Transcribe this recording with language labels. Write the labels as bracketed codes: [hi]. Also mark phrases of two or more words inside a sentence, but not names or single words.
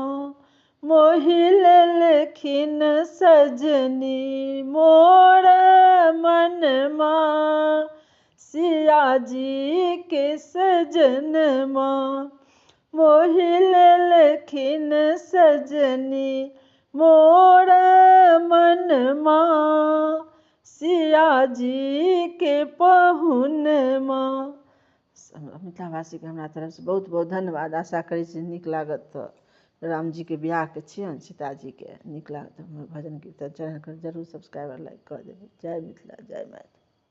[mai] मोहि लेलखिन सजनी मोर मनमा, सिया जी के सजनमा। मोहि लेलखिन सजनी मोर मनमा, सिया जी के पहुनमा। मिथिलावासी के हमरा तरफ से बहुत बहुत धन्यवाद। आशा करै छी नीक लागत तऽ। राम जी के बियाह के छियनि, सीताजी के। नीक लागत तऽ हमर भजन कीर्तन चैनल के जरूर [en] subscriber like [mai] कऽ देबै। जय मिथिला, जय मैथिली।